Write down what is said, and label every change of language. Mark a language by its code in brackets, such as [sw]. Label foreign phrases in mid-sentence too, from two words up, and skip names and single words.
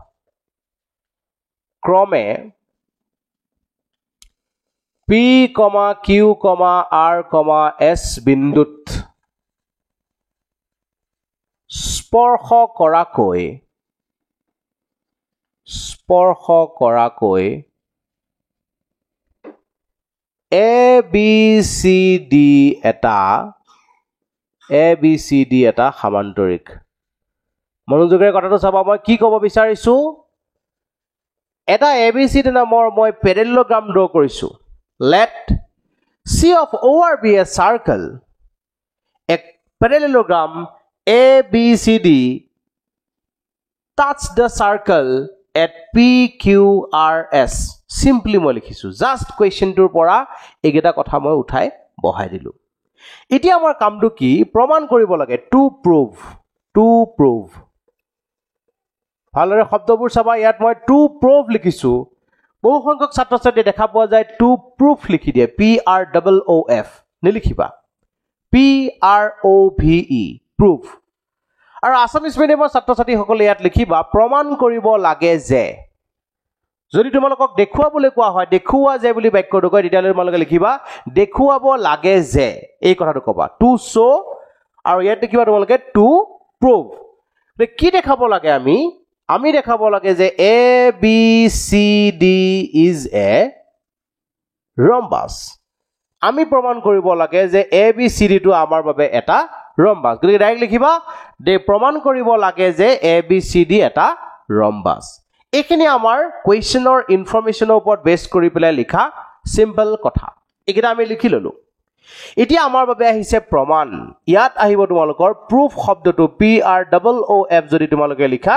[as] ক্ৰমে পি কিউ আৰ এছ বিন্দুত স্পৰ্শ কৰাকৈ এ বি সি ডি এটা সমান্তৰিক মনোযোগেৰে কথাটো চাবা মই কি ক'ব বিচাৰিছো এটা এ বি সি ডি নামৰ মই [en] parallelogram draw [as] কৰিছো [en] let C of OR be a circle a parallelogram ABCD touch the circle at PQRS [as] simply মই লিখিছো [en] just question [as] টোৰ পৰা এগেটা কথা মই উঠাই বহাই দিলো এতিয়া আমাৰ কামটো কি প্ৰমাণ কৰিব লাগে [en] to prove [as] ভালৰে শব্দবোৰ চাবা ইয়াত মই [en] to prove [as] লিখিছো বহু সংখ্যক ছাত্ৰ ছাত্ৰী দেখা পোৱা যায় [en] to proof [as] লিখি দিয়ে PROOF নিলিখিবা [en] PROVE proof [as] আৰু আসামিজ মিডিয়ামৰ ছাত্ৰ ছাত্ৰী সকলে ইয়াত লিখিবা প্ৰমাণ কৰিব লাগে যে যদি তোমালোকক দেখুৱাবলৈ কোৱা হয় দেখুৱা যে বুলি বাক্যটো কয় তেতিয়ালে তোমালোকে লিখিবা দেখুৱাব লাগে যে এই কথাটো কবা [en] to show [as] আৰু ইয়াত লিখিবা তোমালোকে [en] to prove [as] কি দেখাব লাগে আমি দেখাব লাগে যে এ বি সি ডি [en] is a rhombus [as] আমি প্ৰমাণ কৰিব লাগে যে এ বি সি ডি টো আমাৰ বাবে এটা rhombus গতিকে ডাইৰেক্ট লিখিবা দে প্ৰমাণ কৰিব লাগে যে এ বি সি ডি এটা rhombus এখিনি আমাৰ কোৱেশ্চনৰ ইনফৰমেশনৰ ওপৰত বেস কৰি পেলাই লিখা সিম্পল কথা একিটা আমি লিখি ললো এতিয়া আমাৰ বাবে আহিছে প্ৰমাণ ইয়াত আহিব তোমালোকৰ proof শব্দটো PROOF যদি তোমালোকে লিখা